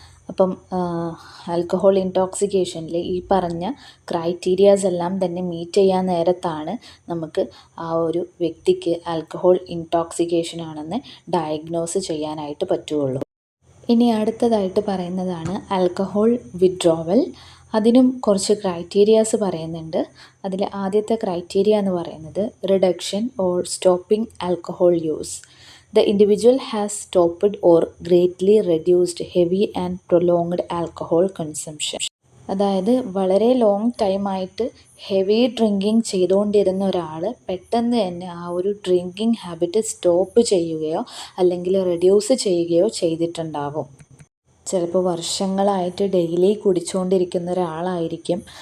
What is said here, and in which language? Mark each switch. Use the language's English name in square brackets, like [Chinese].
[Malayalam] അപ്പം ആൽക്കഹോൾ ഇൻടോക്സിക്കേഷനിൽ ഈ പറഞ്ഞ ക്രൈറ്റീരിയാസ് എല്ലാം തന്നെ മീറ്റ് ചെയ്യാൻ നേരത്താണ് നമുക്ക് ആ ഒരു വ്യക്തിക്ക് ആൽക്കഹോൾ ഇൻടോക്സിക്കേഷൻ ആണെന്ന് ഡയഗ്നോസ് ചെയ്യാനായിട്ട് പറ്റുകയുള്ളൂ. ഇനി അടുത്തതായിട്ട് പറയുന്നതാണ് ആൽക്കഹോൾ വിത്ഡ്രോവൽ. അതിനും കുറച്ച് ക്രൈറ്റീരിയാസ് പറയുന്നുണ്ട്. അതിൽ ആദ്യത്തെ ക്രൈറ്റീരിയ എന്ന് പറയുന്നത് [English] Reduction or stopping alcohol use. The individual has stopped or greatly reduced heavy and prolonged alcohol consumption. [Malayalam] അതായത് വളരെ ലോങ് ടൈമായിട്ട് ഹെവി ഡ്രിങ്കിങ് ചെയ്തുകൊണ്ടിരുന്ന ഒരാൾ പെട്ടെന്ന് തന്നെ ആ ഒരു ഡ്രിങ്കിങ് ഹാബിറ്റ് സ്റ്റോപ്പ് ചെയ്യുകയോ അല്ലെങ്കിൽ റെഡ്യൂസ് ചെയ്യുകയോ ചെയ്തിട്ടുണ്ടാവും. ചിലപ്പോൾ വർഷങ്ങളായിട്ട് ഡെയിലി കുടിച്ചുകൊണ്ടിരിക്കുന്ന ഒരാളായിരിക്കും.